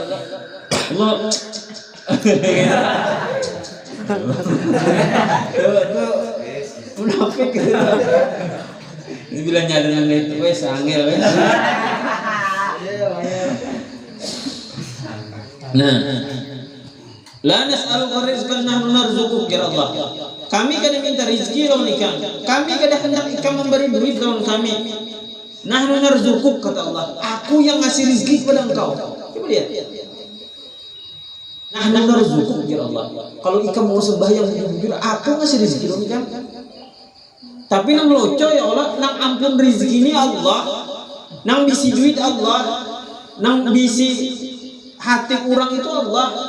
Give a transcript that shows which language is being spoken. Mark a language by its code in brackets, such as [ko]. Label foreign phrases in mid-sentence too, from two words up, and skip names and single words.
[id] Allah. Munafik. Ini bilang nyadar yang itu [jv] wes angel wes. [id] Nah, [ar] لا نسألك رزقا نحن نرزقك يا الله. [bjn] Kami kada minta rezeki lawan ikam. Kami kada hendak ikam memberi duit lawan kami. [ar] نحن نرزقك [id] kata Allah. Aku yang ngasih rezeki kepada engkau. Coba lihat. [ar] نحن نرزقك يا الله. [bjn] Kalau ikam mau sembahyang jujur, aku ngasih rezeki lawan ikam. Tapi nang loco ya Allah, nang ampun rezeki ini Allah. Nang bisi duit Allah. Nang bisi hati orang itu Allah.